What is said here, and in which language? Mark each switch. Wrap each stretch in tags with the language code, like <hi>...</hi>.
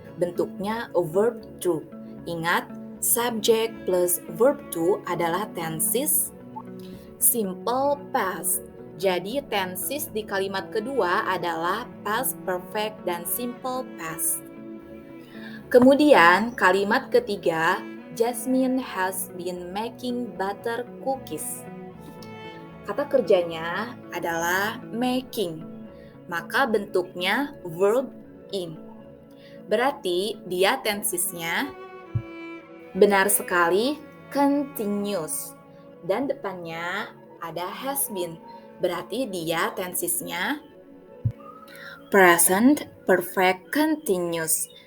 <id>Bentuknya verb to. Ingat, subject plus verb to adalah tenses simple past. Jadi tenses di kalimat kedua adalah past perfect dan simple past. Kemudian kalimat ketiga,</id> <en>Jasmine has been making butter cookies.</en> <id>Kata kerjanya adalah making, maka bentuknya verb in. Berarti dia tensesnya benar sekali continuous. Dan depannya ada has been, berarti dia tensesnya present perfect continuous.</id>